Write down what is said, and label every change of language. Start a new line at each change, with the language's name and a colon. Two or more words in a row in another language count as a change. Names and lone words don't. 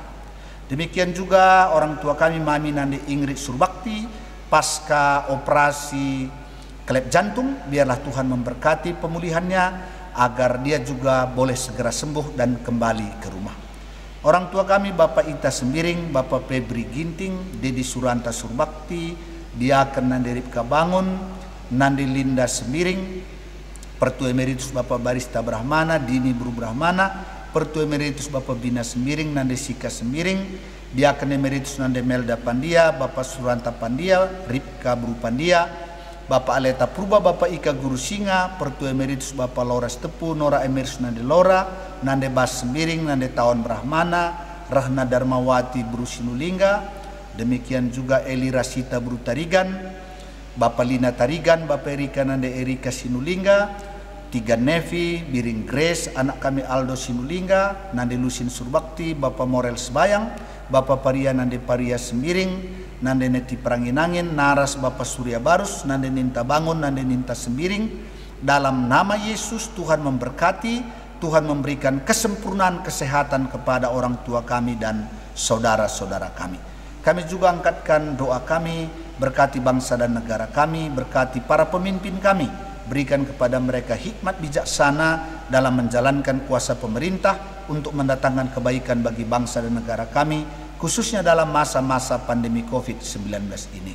Indonesian: Demikian juga orang tua kami Mami Nandi Ingrid Surbakti, pasca operasi klep jantung, biarlah Tuhan memberkati pemulihannya agar dia juga boleh segera sembuh dan kembali ke rumah. Orang tua kami Bapak Ita Sembiring, Bapak Febri Ginting, Dedi Suranta Surbakti, Diaken Nandi Ripka Bangun, Nandi Linda Sembiring, Pertua Emeritus Bapak Barista Brahmana, Dini Bru Brahmana, Pertua Emeritus Bapak Bina Sembiring, Nandi Sika Sembiring, Diaken Emeritus Nandi Melda Pandia, Bapak Suranta Pandia, Ripka Bru Pandia, Bapak Aleta Purba, Bapak Ika Guru Singa, Pertua Emeritus Bapak Laura Tepu, Nora Emeritus Nandi Lora, Nandi Bas Sembiring, Nandi Tawan Brahmana, Rahna Darmawati Bru Sinulingga, demikian juga Eli Rasita Bru Tarigan, Bapak Lina Tarigan, Bapak Erika Nande Erika Sinulingga, Tiga Nevi, Biring Grace, anak kami Aldo Sinulingga, Nande Lusin Surbakti, Bapak Morel Sebayang, Bapak Paria Nande Paria Sembiring, Nande Neti Peranginangin, Naras Bapak Surya Barus, Nande Ninta Bangun, Nande Ninta Sembiring. Dalam nama Yesus Tuhan memberkati, Tuhan memberikan kesempurnaan kesehatan kepada orang tua kami dan saudara-saudara kami. Kami juga angkatkan doa kami, berkati bangsa dan negara kami, berkati para pemimpin kami, berikan kepada mereka hikmat bijaksana dalam menjalankan kuasa pemerintah untuk mendatangkan kebaikan bagi bangsa dan negara kami, khususnya dalam masa-masa pandemi COVID-19 ini.